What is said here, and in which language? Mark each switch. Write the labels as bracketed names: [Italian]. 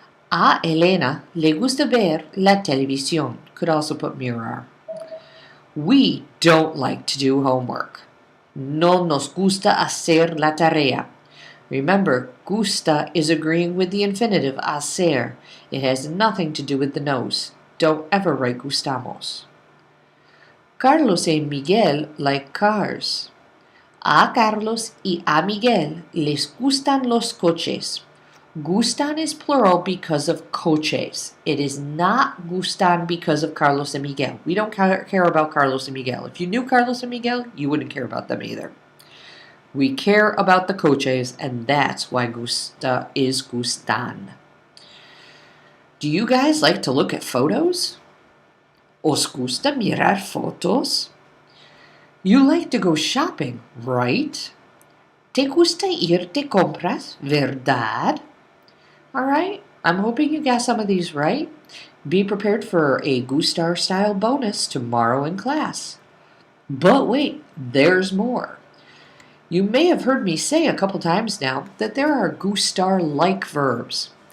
[Spanish] A Elena le gusta ver la televisión. [English] Could also put mirar. We don't like to do homework. [Spanish] No nos gusta hacer la tarea. [English] Remember, gusta is agreeing with the infinitive hacer. It has nothing to do with the nose. Don't ever write gustamos. Carlos and Miguel like cars. [Spanish] A Carlos y a Miguel les gustan los coches. [English] Gustan is plural because of coches. It is not gustan because of Carlos and Miguel. We don't care about Carlos and Miguel. If you knew Carlos and Miguel, you wouldn't care about them either. We care about the coches, and that's why gusta is gustan. Do you guys like to look at photos? [Spanish] ¿Os gusta mirar fotos? [English] You like to go shopping, right? [Spanish] ¿Te gusta ir de compras, verdad? [English] All right, I'm hoping you got some of these right. Be prepared for a Gustar style bonus tomorrow in class. But wait, there's more. You may have heard me say a couple times now that there are Gustar-like verbs.